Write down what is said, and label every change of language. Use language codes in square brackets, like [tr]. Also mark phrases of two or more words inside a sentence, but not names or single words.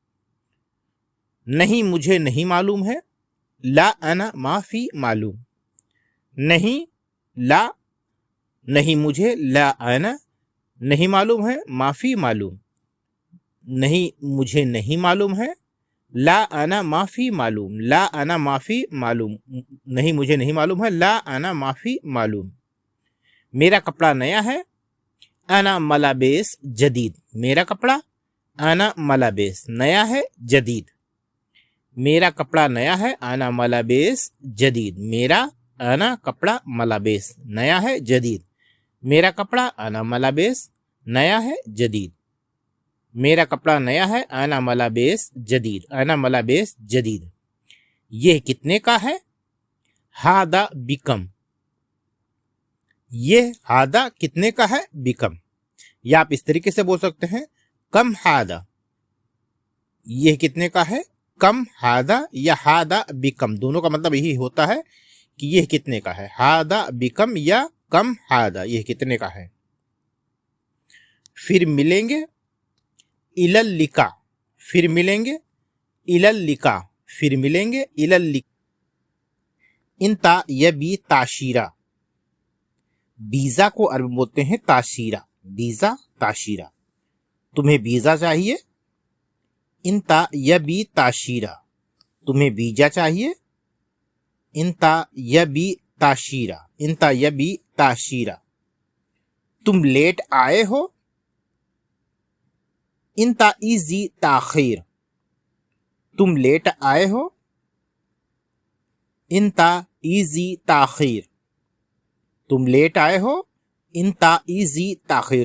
[hi] नहीं मुझे नहीं मालूम है, [ar] لا أنا مافي معلوم, [hi] नहीं ला, नहीं मुझे, [ar] لا أنا, [hi] नहीं मालूम है, [ar] مافي معلوم, [hi] नहीं मुझे नहीं मालूम है, [ar] لا أنا مافي معلوم, لا أنا مافي معلوم, [hi] नहीं मुझे नहीं मालूम है, [ar] لا أنا مافي معلوم. [hi] मेरा कपड़ा नया है, [ar] أنا ملابس جديد, [hi] मेरा कपड़ा, [ar] أنا ملابس, [hi] नया है, जदीद, मेरा कपड़ा नया है, [ar] أنا ملابس جديد, [hi] मेरा, अना कपड़ा, मलाबेस नया है, जदीद, मेरा कपड़ा, [ar] أنا ملابس [hi] नया है, जदीद, मेरा कपड़ा नया है, [ar] أنا ملابس جديد، أنا ملابس جديد. [hi] यह कितने का है, [ar] هادا بكم, [hi] यह हादा कितने का है, बिकम। या आप इस तरीके से बोल सकते हैं, [ar] كم هادا, [hi] यह कितने का है, [ar] كم هادا, [hi] या [ar] هادا بكم, [hi] दोनों का मतलब यही होता है कि यह कितने का है, [ar] هادا بكم [hi] या [ar] كم هادا, [hi] यह कितने का है। फिर मिलेंगे, [ar] إلى اللقاء, [hi] फिर मिलेंगे, [ar] إلى اللقاء, [hi] फिर मिलेंगे, [ar] إلى اللقاء. إنت يبي تأشيرة, [hi] वीजा को अरबी बोलते हैं ताशीरा, वीजा ताशीरा, तुम्हें वीजा चाहिए, [ar] إنت يبي تأشيرة, [hi] तुम्हें वीजा चाहिए, [ar] إنت يبي تأشيرة، إنت يبي تأشيرة. [hi] तुम लेट आए हो, [ar] إنت إجي تأخير, [hi] तुम लेट आए हो, [ar] إنت إجي تأخير, [hi] तुम लेट आए हो, [ar] إنت إجي تأخير.